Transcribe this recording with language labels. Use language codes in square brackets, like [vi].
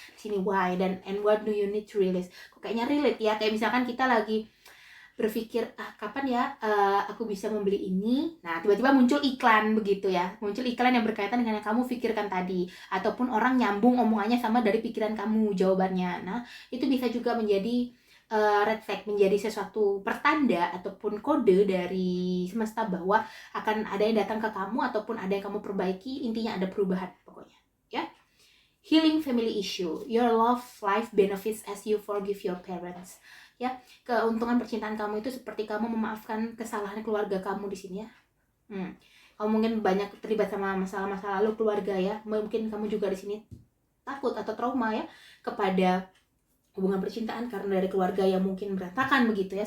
[id] Di sini why dan [en] and what do you need to release, [id] kok kayaknya relate ya, kayak misalkan kita lagi berpikir kapan ya aku bisa membeli ini, nah tiba-tiba muncul iklan begitu ya, muncul iklan yang berkaitan dengan yang kamu pikirkan tadi, ataupun orang nyambung omongannya sama dari pikiran kamu jawabannya. Nah itu bisa juga menjadi red flag, menjadi sesuatu pertanda ataupun kode dari semesta bahwa akan ada yang datang ke kamu ataupun ada yang kamu perbaiki, intinya ada perubahan pokoknya ya. [en] Healing family issue, your love life benefits as you forgive your parents ya. [id] Keuntungan percintaan kamu itu seperti kamu memaafkan kesalahan keluarga kamu di sini ya. Kamu mungkin banyak terlibat sama masalah-masalah lalu keluarga ya, mungkin kamu juga di sini takut atau trauma ya kepada hubungan percintaan karena dari keluarga yang mungkin berantakan begitu ya.